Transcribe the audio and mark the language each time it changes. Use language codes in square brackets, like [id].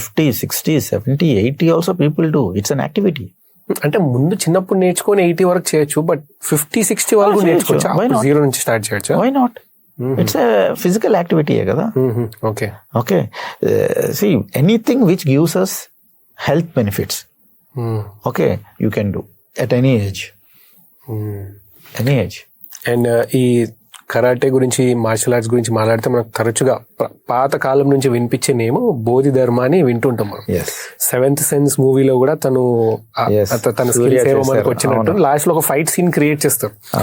[en] 50, 60, 70, 80 also people do. It's an activity. [te] అంటే ముందు చిన్నప్పుడు నేర్చుకొని 80 వరకు చేయొచ్చు, బట్ 50-60 వాళ్ళు నేర్చుకోవచ్చు. 0 నుంచి స్టార్ట్ చేయొచ్చు. [en] Why not? It's a physical యాక్టివిటీయే కదా. Okay okay, see anything which gives us health benefits. Okay, you can do at any age. Any age. [te] And ఈ కరాటే గురించి, మార్షల్ ఆర్ట్స్ గురించి మాట్లాడితే మనకు తరచుగా పాత కాలం నుంచి వినిపించే నేమ్ బోధిధర్మ అని వింటుంటాం మనం. సెవెంత్ సెన్స్ మూవీలో కూడా తన స్కిల్స్ ఏమో మనకు వచ్చినట్టు లాస్ట్ లో ఒక ఫైట్ సీన్ క్రియేట్ చేస్తారు.